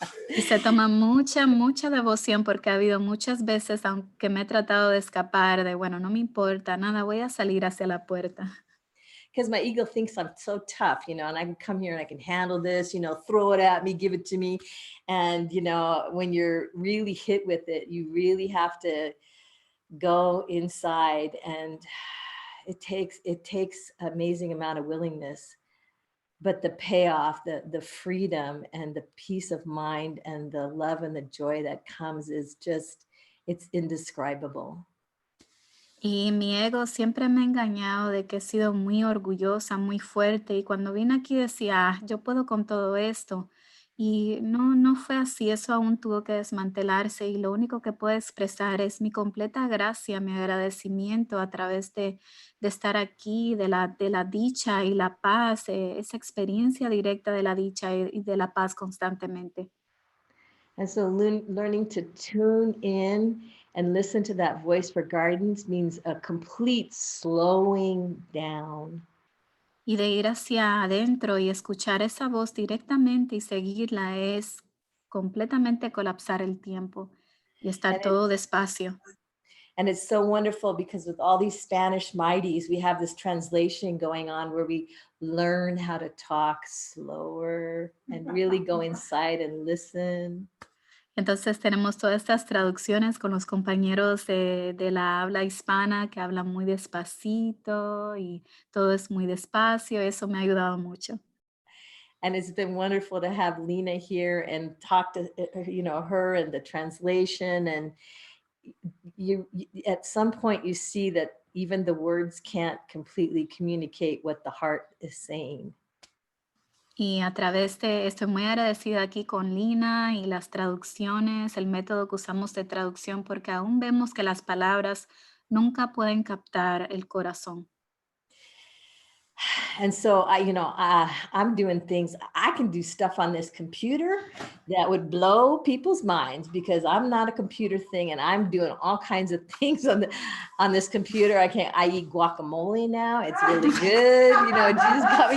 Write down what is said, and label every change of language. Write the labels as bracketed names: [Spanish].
[Spanish] Y se toma mucha, mucha devoción porque ha habido muchas veces, aunque me he tratado de escapar, de bueno, no me importa nada, voy a salir hacia la puerta. [English] Because my ego thinks I'm so tough, you know, and I can come here and I can handle this, you know, throw it at me, give it to me. And, you know, when you're really hit with it, you really have to go inside, and it takes amazing amount of willingness. But the payoff, the freedom and the peace of mind and the love and the joy that comes is just, it's indescribable. [Spanish] Y mi ego siempre me ha engañado de que he sido muy orgullosa, muy fuerte. Y cuando vine aquí decía, "Ah, yo puedo con todo esto". Y no fue así. Eso aún tuvo que desmantelarse. Y lo único que puedo expresar es mi completa gracia, mi agradecimiento a través de estar aquí, de la dicha y la paz, esa experiencia directa de la dicha y de la paz constantemente. [English] And so learning to tune in and listen to that voice for guidance means a complete slowing down. [Spanish] Y de ir hacia adentro y escuchar esa voz directamente y seguirla es completamente colapsar el tiempo y estar [English] And [Spanish] todo despacio. [English] And it's so wonderful because with all these Spanish mighties, we have this translation going on where we learn how to talk slower and really go inside and listen. [Spanish] Entonces tenemos todas estas traducciones con los compañeros de la habla hispana que hablan muy despacito y todo es muy despacio. Eso me ha ayudado mucho. [English] And it's been wonderful to have Lena here and talk to, you know, her and the translation. And you at some point you see that even the words can't completely communicate what the heart is saying. [Spanish] Y a través de, estoy muy agradecida aquí con Lina y las traducciones, el método que usamos de traducción, porque aún vemos que las palabras nunca pueden captar el corazón. [English] And so I'm doing things, I can do stuff on this computer that would blow people's minds because I'm not a computer thing, and I'm doing all kinds of things on this computer. I eat guacamole now. It's really good. You know, Jesus got me.